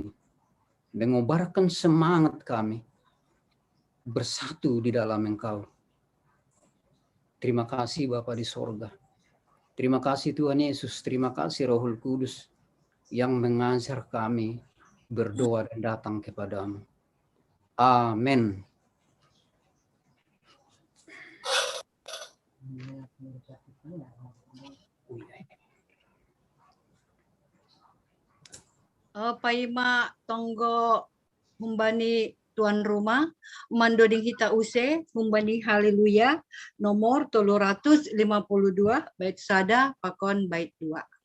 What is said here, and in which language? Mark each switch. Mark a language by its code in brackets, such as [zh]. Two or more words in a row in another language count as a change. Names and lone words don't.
[id] Mengobarkan semangat kami bersatu di dalam Engkau. Terima kasih Bapa di sorga. Terima kasih Tuhan Yesus, terima kasih Rohul Kudus yang mengajar kami berdoa dan datang kepada-Mu. Amin. [bts] Paima tonggo humbani tuan rumah mandoding kita use humbani haleluya nomor 352 bait sada pakon bait 2.